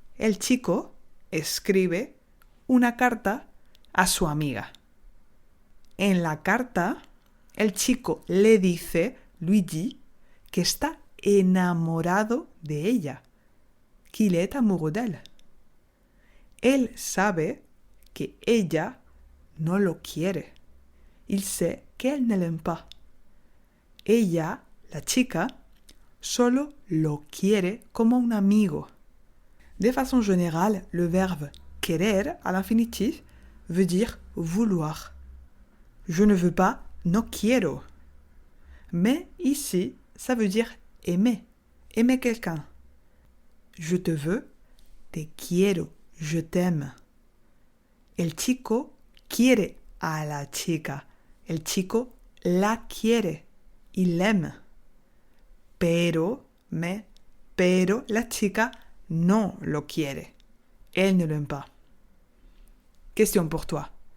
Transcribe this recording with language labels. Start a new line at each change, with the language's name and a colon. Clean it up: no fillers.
Spanish: El chico escribe una carta a su amiga. En la carta, el chico le dice,
French: lui dit,
Spanish: que está enamorado de ella,
French: qu'il est amoureux d'elle.
Spanish: Él sabe que ella no lo quiere.
French: Il sait qu'elle ne l'aime pas.
Spanish: Ella, la chica, solo lo quiere como un amigo.
French: De façon générale, le verbe querer à l'infinitif veut dire vouloir. Je ne veux pas,
Spanish: no quiero.
French: Mais ici, ça veut dire aimer, aimer quelqu'un. Je te veux,
Spanish: te quiero,
French: je t'aime.
Spanish: El chico quiere a la chica. El chico la quiere,
French: il l'aime.
Spanish: Pero la chica no lo quiere.
French: Elle ne l'aime pas. Question pour toi.